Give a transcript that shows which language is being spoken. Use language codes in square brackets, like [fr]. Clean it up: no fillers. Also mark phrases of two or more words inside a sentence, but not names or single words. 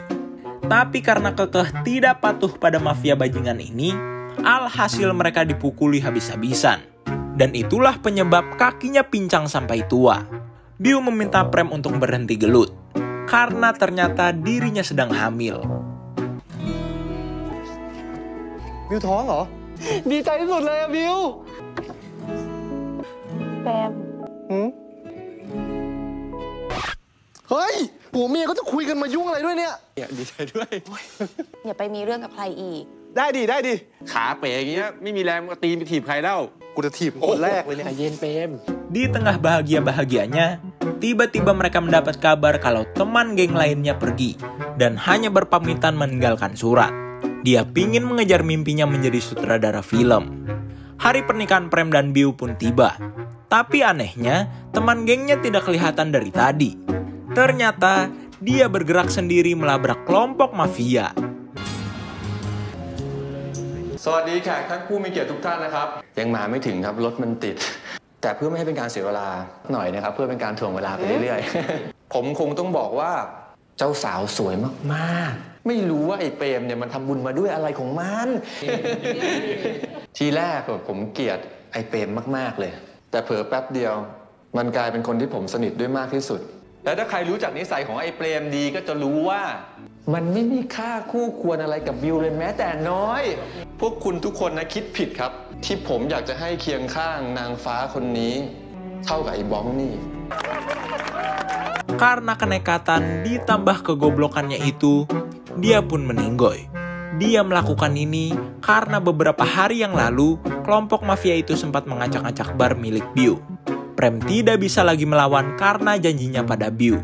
[id] Tapi karena kekeh tidak patuh pada mafia bajingan ini, alhasil mereka dipukuli habis-habisan. Dan itulah penyebab kakinya pincang sampai tua. Biu meminta Prem untuk berhenti gelut, karena ternyata dirinya sedang hamil. [th] บิวท้องเหรอ ดีใจที่สุดเลยอะบิว แปม เฮ้ยผัวเมียก็จะคุยกันมายุ่งอะไรด้วยเนี่ย ดีใจด้วย อย่าไปมีเรื่องกับใครอีก ได้ดิได้ดิ ขาเป๋อย่างเงี้ยไม่มีแรงมาตีไปถีบใครเล่า กูจะถีบคนแรกเลยเนี่ย ใจเย็นเปรม [id] Di tengah bahagia-bahagianya, tiba-tiba mereka mendapat kabar kalau teman geng lainnya pergi dan hanya berpamitan meninggalkan surat. Dia pingin mengejar mimpinya menjadi sutradara film. Hari pernikahan Prem dan Biu pun tiba. Tapi anehnya, teman gengnya tidak kelihatan dari tadi. Ternyata, dia bergerak sendiri melabrak kelompok mafia. [th] สวัสดีแขกท่านผู้มีเกียรติทุกท่านนะครับ ยังมาไม่ถึงครับรถมันติด แต่เพื่อไม่ให้เป็นการเสียเวลาหน่อยนะครับ เพื่อเป็นการถ่วงเวลาไปเรื่อย ๆ ผมคงต้องบอกว่าเจ้าสาวสวยมากๆ ไม่รู้ว่าไอ้เปรมเนี่ยมันทำบุญมาด้วยอะไรของมัน ทีแรกผมเกลียดไอ้เปรมมากๆเลย แต่เผลอแป๊บเดียวมันกลายเป็นคนที่ผมสนิทด้วยมากที่สุด แล้วถ้าใครรู้จักนิสัยของไอ้เปรมดีก็จะรู้ว่ามันไม่มีค่าคู่ควรอะไรกับบิวเลยแม้แต่น้อย พวกคุณทุกคนนะคิดผิดครับ ที่ผมอยากจะให้เคียงข้างนางฟ้าคนนี้เท่ากับไอ้บ้องนี่ [id] Karena kenekatan ditambah kegoblokannya itu, dia pun meninggoy. Dia melakukan ini karena beberapa hari yang lalu, kelompok mafia itu sempat mengacak-acak bar milik Biu. Prem tidak bisa lagi melawan karena janjinya pada Biu.